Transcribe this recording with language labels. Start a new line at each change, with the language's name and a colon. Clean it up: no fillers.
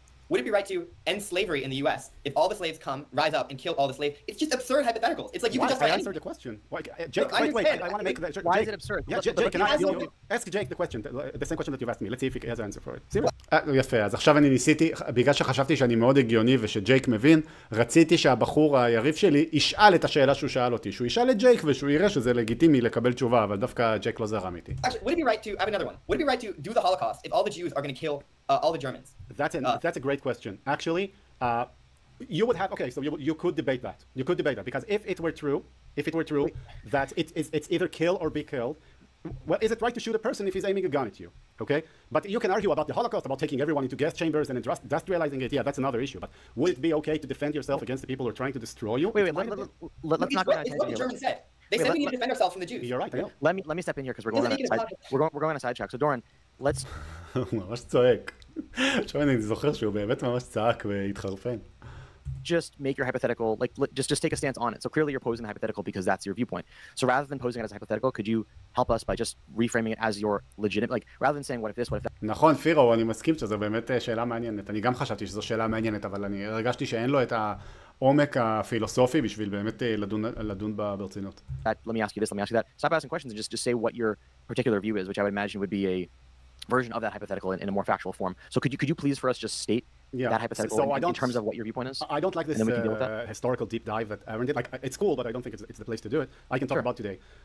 English: Would it be right to end slavery in the U.S. if all the slaves come, rise up, and kill all the slaves? It's just absurd hypotheticals. It's like you can just... I answered the question. Jake, wait, I want to make that... Why is it absurd? Yeah, Jake, can I ask Jake the question, the same question that you've asked me. Let's see if he has an answer for it.
Hebrew: יפה, אז עכשיו אני ניסיתי, בגלל שחשבתי שאני מאוד הגיוני ושג'ייק מבין, רציתי שהבחור היריב שלי ישאל את השאלה שהוא שאל אותי, שהוא ישאל את ג'ייק ושהוא יראה שזה לגיטימי לקבל תשובה, אבל דווקא ג'ייק לא זרם איתי.
English: Actually, would it be right to... I have another one. Would it be right to do the Holocaust if all the Jews are going to kill all the Germans? That's a great question. Actually, you would have... Okay, so you could debate that. You could debate that, because if it were true that it's either kill or be killed, well, is it right to shoot a person if he's aiming a gun at you? Okay? But you can argue about the Holocaust, about taking everyone into gas chambers and industrializing it. Yeah, that's another issue. But would it be okay to defend yourself against the people who are trying to destroy you? Let's not go It's what the Germans said. They said we need to defend ourselves from the Jews. You're right, I know. Let me step in here because we're going on a sidetrack. So Doran, let's...
Hebrew: ממש צועק. עכשיו אני זוכר שהוא באמת ממש צעק והתחרפן.
English: Just make your hypothetical, like, just take a stance on it. So clearly you're posing the hypothetical because that's your viewpoint. So rather than posing it as a hypothetical, could you help us by just reframing it as your legitimate, like, rather than saying what if this, what if that?
Hebrew: נכון, פירו, אני מסכים שזו באמת שאלה מעניינת. אני גם חשבתי שזו שאלה מעניינת, אבל אני הרגשתי שאין לו את העומק הפילוסופי בשביל באמת לדון ברצינות.
English: Let me ask you this, let me ask you that. Stop asking questions and just say what your particular view is, which I would imagine would be a version of that hypothetical in a more factual form. So could you please for us just state that hypothetical in terms of what your viewpoint is? I don't like this historical deep dive that Aaron did. Like, it's cool, but I don't think it's the place to do it. I can talk about today.